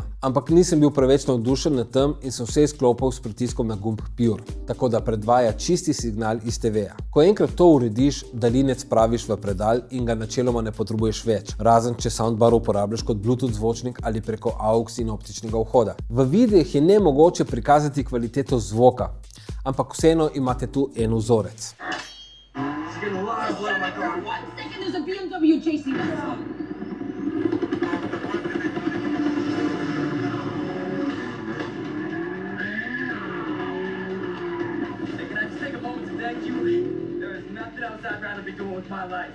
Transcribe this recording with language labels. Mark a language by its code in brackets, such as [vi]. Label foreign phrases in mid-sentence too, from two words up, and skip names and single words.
[sl] Ampak nisem bil preveč navdušen nad tem in sem vse izklopil s pritiskom na gumb Pure, tako da predvaja čisti signal iz TV-ja. Ko enkrat to urediš, daljinec spraviš v predal in ga načeloma ne potrebuješ več, razen če soundbar uporabljaš kot Bluetooth zvočnik ali preko AUX in optičnega vhoda. V videih je nemogoče prikazati kvaliteto zvoka, ampak vseeno imate tu en vzorec. [en] Getting a lot of blood on my car. 1 second, there's a BMW chasing us. Hey, can I just take a moment to thank you? There is nothing else I'd rather be doing with my life.